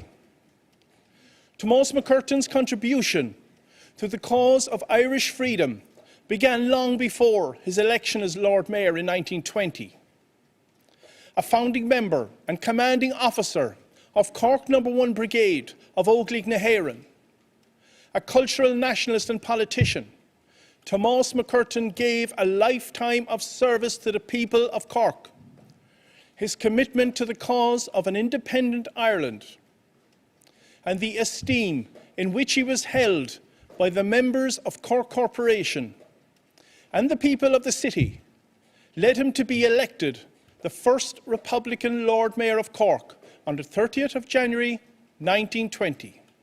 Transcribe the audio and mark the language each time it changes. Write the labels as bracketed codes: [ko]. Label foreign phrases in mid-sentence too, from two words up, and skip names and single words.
[en] Tomás MacCurtain's contribution to the cause of Irish freedom began long before his election as Lord Mayor in 1920. A founding member and commanding officer of Cork No. 1 Brigade of Óglaigh na hÉireann, a cultural nationalist and politician, Tomás MacCurtain gave a lifetime of service to the people of Cork. His commitment to the cause of an independent Ireland and the esteem in which he was held by the members of Cork Corporation and the people of the city led him to be elected the first Republican Lord Mayor of Cork on the 30th of January 1920.